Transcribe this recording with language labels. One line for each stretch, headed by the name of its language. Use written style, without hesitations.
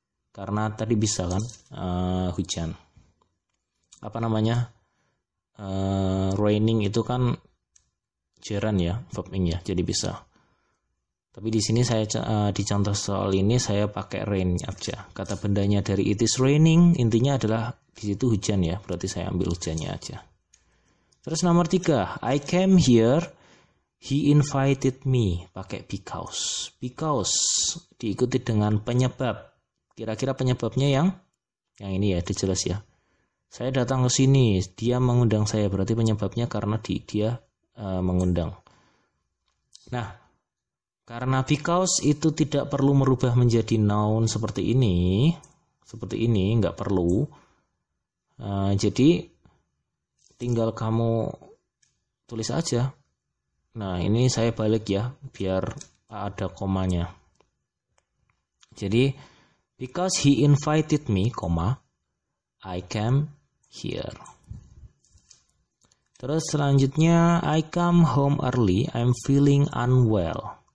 Indonesian: Karena tadi bisa kan hujan. Apa namanya? Raining itu kan gerund ya, verb ing ya. Jadi bisa. Tapi di sini saya di contoh soal ini saya pakai rain aja. Kata bendanya dari
English: it is raining,
Indonesian: intinya adalah di situ hujan ya. Berarti saya ambil hujannya aja. Terus nomor 3,
English: I came here, he invited me,
Indonesian: pakai
English: because.
Indonesian: Because diikuti dengan penyebab. Kira-kira penyebabnya yang ini ya, jelas ya. Saya datang ke sini, dia mengundang saya, berarti penyebabnya karena dia mengundang. Nah, karena because itu tidak perlu merubah menjadi noun seperti ini, nggak perlu. Jadi tinggal kamu tulis aja. Nah, ini saya balik ya, biar ada komanya. Jadi,
English: because he invited me, I came here.
Indonesian: Terus selanjutnya,
English: I come home early, I'm feeling unwell.